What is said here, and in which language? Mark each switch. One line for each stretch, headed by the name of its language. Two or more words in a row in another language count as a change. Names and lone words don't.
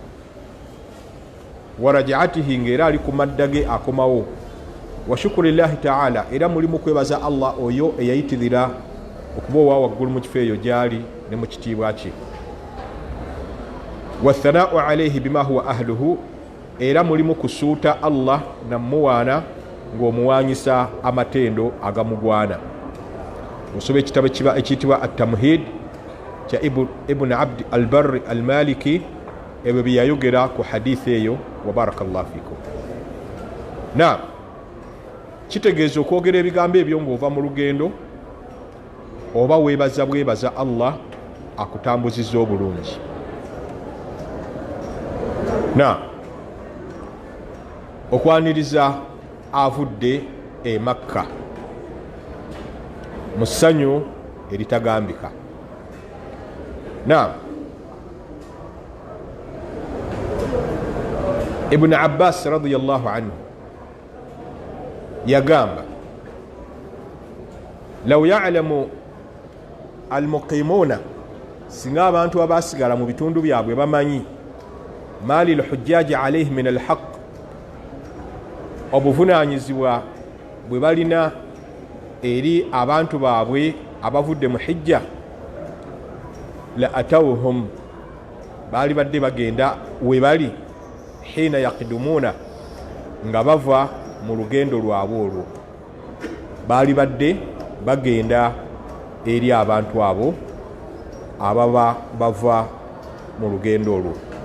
Arabic: ورجعته,
Ganda: ng'era ali ku maddage akomawo,
Arabic: وشكر الله تعالى,
Ganda: era mulimu kwebaza Allah oyo eyayitirira okuba owa waggulu mu kifo eyo gyali ne mu kitiibwa kye.
Arabic: والثناء عليه بما هو أهله,
Ganda: era mulimu kusuuta Allah namuwaana ng'omuwaanyisa amatendo agamugwana. Osoba ekitabo ekiyitibwa at-Tamhid kya Ibn Abd al-Barri al-Maliki, ebyo bye yayogera ku hadithi eyo.
Arabic: وبارك الله فيكم.
Ganda: Na kitegeeza okwogera ebigambo ebyo ng'ova mu lugendo oba weebaza Allah akutambuzizza obulungi. Na okwaniriza avudde e Makka mu ssanyu eritagambika. Na Ibn Abbas
Arabic: رضي الله عنه
Ganda: yagamba,
Arabic: لو يعلم المقيمون,
Ganda: singa abantu abasigala mu bitundu byabwe bamanyi
Arabic: ما للحجاج عليهم من الحق,
Ganda: obuvunanyizibwa bwe balina eri abantu baabwe abavudde mu hijja,
Arabic: لأتوهم,
Ganda: baali badde bagenda we bali,
Arabic: حين يقدمون,
Ganda: nga bava mu lugendo lwabwe olwo, baali badde bagenda eri abantu abo ababa bava mu lugendo olwo.